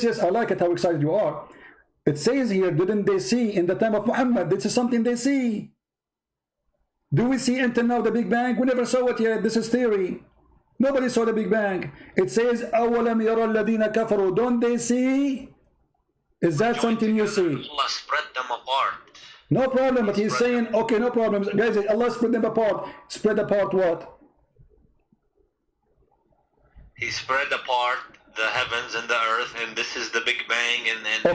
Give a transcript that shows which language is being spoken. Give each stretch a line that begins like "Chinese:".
English: I like it how excited you are. It says here, didn't they see in the time of Muhammad? This is something they see. Do we see until now the Big Bang? We never saw it yet. This is theory. Nobody saw the Big Bang. It says,
Arabic: أَوَلَمْ يَرَى الَّذِينَ كَفَرُوا.
English: Don't they see? Is that something you see? Allah spread them apart. No problem, but he's saying, okay, no problem. Guys, Allah spread them apart. Spread apart what? He spread apart the heavens and the earth, and this is the Big Bang, and